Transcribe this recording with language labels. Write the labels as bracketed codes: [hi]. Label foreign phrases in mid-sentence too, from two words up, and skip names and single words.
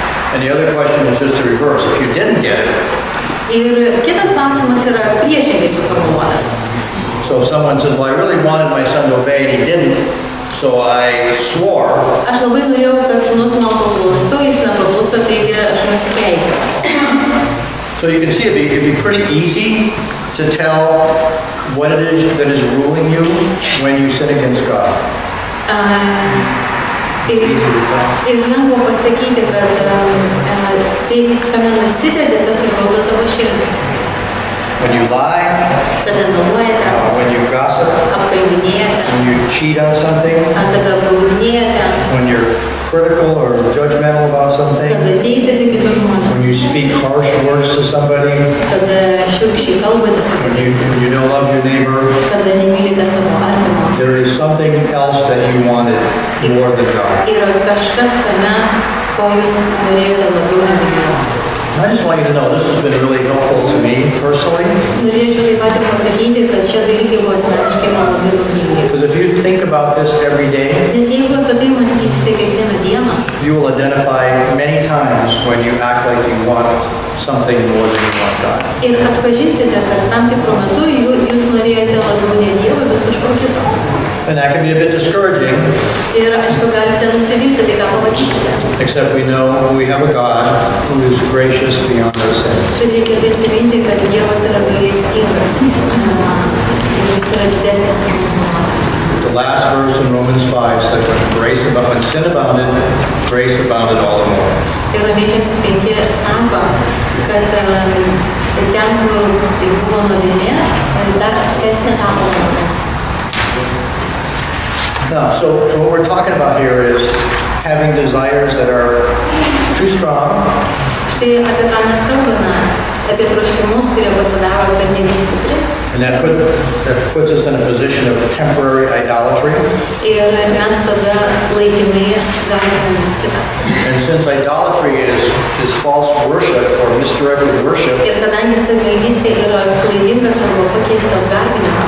[en] And the other question is just the reverse. If you didn't get it, [lt] Ir kitas klausimas yra priešingai suformuoluotas. [en] so if someone says, well, I really wanted my son to obey and he didn't, so I swore, [lt] Aš labai norėjau, kad sūnus man paklustų, jis nepakluso, taigi aš nusikeikiau. [en] so you can see it'd be pretty easy to tell what it is that is ruling you when you sin against God. [lt] Ir, [en] Easy to tell. [lt] ir lengva pasakyti, kad tai, kame nusidedi, tas užvaldo tavo širdį. [en] When you lie, [lt] Kada meluojate, [en] when you gossip, [lt] apkalbinėjate, [en] when you cheat on something, [lt] kada apgaudinėjate, [en] when you're critical or judgmental about something, [lt] kada teisėte kitus žmonės, [en] when you speak harsh words to somebody, [lt] kada šiurkščiai kalbate su [en] when [lt] kitais, [en] you don't love your neighbor, [lt] kada nemylite savo artimo. [en] there is something else that you wanted more than God. [lt] Yra kažkas tame, ko jūs norėjote labiau negu Dievo. [en] I just want you to know this has been really helpful to me personally, [lt] Norėčiau taip pat ir pasakyti, kad šie dalykai buvo asmeniškai man labai naudingi. [en] because if you think about this every day, [lt] Nes jeigu apie tai mąstysite kiekvieną dieną, [en] you will identify many times when you act like you want something more than you want God. [lt] ir atpažinsite, kad tam tikrų metų jūs norėjote labiau ne Dievo, bet kažko kito. [en] And that can be a bit discouraging, [lt] Ir aišku, galite nusivilti tai, ką pamatysite. [en] except we know we have a God who is gracious beyond our sins. [lt] Tai reikia prisiminti, kad Dievas yra gailestingas ir jis yra didesnis už mūsų nuodėmes. [en] The last verse in Romans 5 said when sin abounded, grace abounded all the more. [lt] Ir Romiečiams 5 sako, kad ten, kur tai buvo nuodėmė, dar apstesnė tapo nuodėmė. [en] Now, so what we're talking about here is having desires that are too strong, [lt] Štai apie ką mes kalbame, apie troškimus, kurie pasidaro pernelyg stipri. [en] and that puts us in a position of temporary idolatry. [lt] Ir mes tada laikinai garbiname kitą. [en] And since idolatry is false worship or misdirected worship, [lt] Ir kadangi stabmeldystė yra klaidingas arba pakeistas garbinimas,